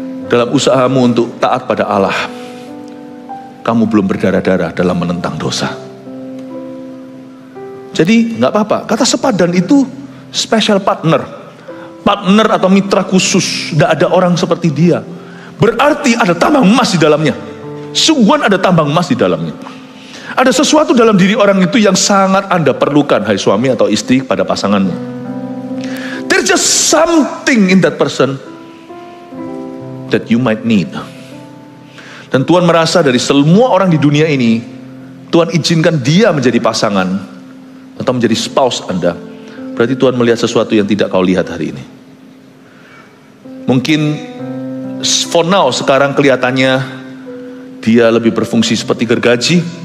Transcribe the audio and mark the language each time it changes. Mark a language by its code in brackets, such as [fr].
[id] Dalam usahamu untuk taat pada Allah, kamu belum berdarah-darah dalam menentang dosa. Jadi nggak apa-apa. Kata sepadan itu [en] Special partner. [id] Partner atau mitra khusus. Tidak ada orang seperti dia. Berarti ada tambang emas di dalamnya. Sungguhan ada tambang emas di dalamnya. Ada sesuatu dalam diri orang itu yang sangat Anda perlukan, hai suami atau istri, pada pasanganmu. [en] There's just something in that person that you might need. [id] Dan Tuhan merasa dari semua orang di dunia ini, Tuhan izinkan dia menjadi pasangan atau menjadi spouse Anda. Berarti Tuhan melihat sesuatu yang tidak kau lihat hari ini. Mungkin [en] for now [id] sekarang kelihatannya dia lebih berfungsi seperti gergaji.